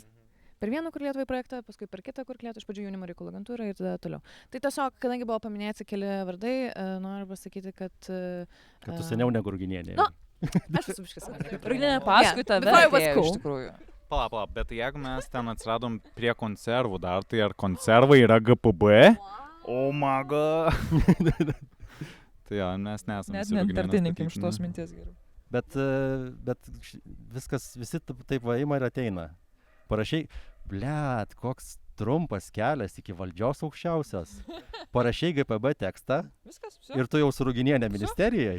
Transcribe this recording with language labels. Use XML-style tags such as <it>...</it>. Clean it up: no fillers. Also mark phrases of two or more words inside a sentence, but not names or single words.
<lt>Per vieną Kurk Lietuvai projektą, paskui per kitą Kurk Lietuvai, iš pradžių jaunimo reikalų agentūrą ir tada toliau. Tai tiesiog, kadangi buvo paminėti keli vardai, noriu pasakyti, kad... Kad tu seniau negu Ruginienė. Nu, aš esu biškas seniau. Ruginienė paskui tave atėjo, iš tikrųjų. Pala, bet jeigu mes ten atsiradom prie konservų dar, tai ar konservai yra GPB?</lt> <en>Oh my god!</en> <lt>Tai mes nesame. Net neantartininkim šitos minties geriau. Bet viskas, visi taip vaima ir ateina. Parašai, blet, koks trumpas kelias iki valdžios aukščiausios. Parašai GPB tekstą ir tu jau su Ruginienė ministerijai.</lt>